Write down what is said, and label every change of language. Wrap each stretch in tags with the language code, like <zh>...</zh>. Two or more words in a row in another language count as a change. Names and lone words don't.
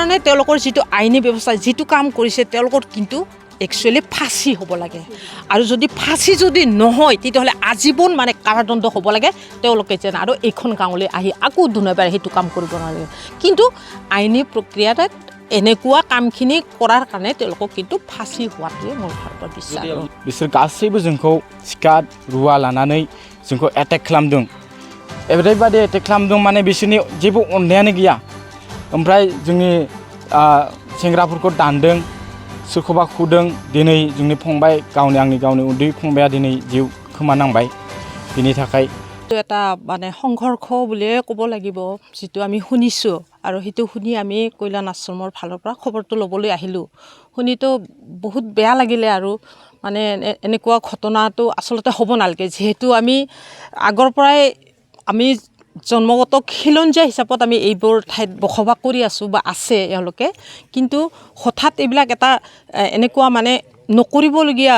<as>মানে তেওঁলোকৰ যিটো আইনী ব্যৱস্থা যিটো কাম কৰিছে তেওঁলোকৰ কিন্তু একচুৱেলি ফাঁচি হ'ব লাগে আৰু যদি ফাঁচি যদি নহয় তেতিয়াহ'লে আজীৱন মানে কাৰাদণ্ড হ'ব লাগে তেওঁলোকে যেন আৰু এইখন গাঁৱলৈ আহি আকৌ দুনাবাৰে সেইটো কাম কৰিব নালাগে কিন্তু আইনী প্ৰক্ৰিয়াত এনেকুৱা কামখিনি কৰাৰ কাৰণে তেওঁলোকক কিন্তু ফাঁচি হোৱাটোৱে মোৰ ভাৰতৰ বিশ্বাস</as> <brx>बिसोर गासैबो जोंखौ सिखा रुवा लानानै जोंखौ एटेक खालामदों ओरैबायदि एटेक खालामदों माने बिसोरनि जेबो अननायानो गैया ओमफ्राय जोंनि सेंग्राफोरखौ दानदों सोरखौबा खुदों दिनै जोंनि फंबाय आंनि गावनि उन्दै फंबाया दिनै जिउ खोमानांबाय बिनि थाखाय</brx> <as>এটা মানে সংঘৰ্ষ বুলিয়ে ক'ব লাগিব যিটো আমি শুনিছোঁ আৰু সেইটো শুনি আমি কল্যাণ আশ্ৰমৰ ফালৰ পৰা খবৰটো ল'বলৈ আহিলোঁ শুনিতো বহুত বেয়া লাগিলে আৰু মানে এনেকুৱা ঘটনাটো আচলতে হ'ব নালাগে যিহেতু আমি আগৰ পৰাই আমি জন্মগত খিলঞ্জীয়া হিচাপত আমি এইবোৰ ঠাইত বসবাস কৰি আছোঁ বা আছে এওঁলোকে কিন্তু হঠাৎ এইবিলাক এটা এনেকুৱা মানে নকৰিবলগীয়া</as>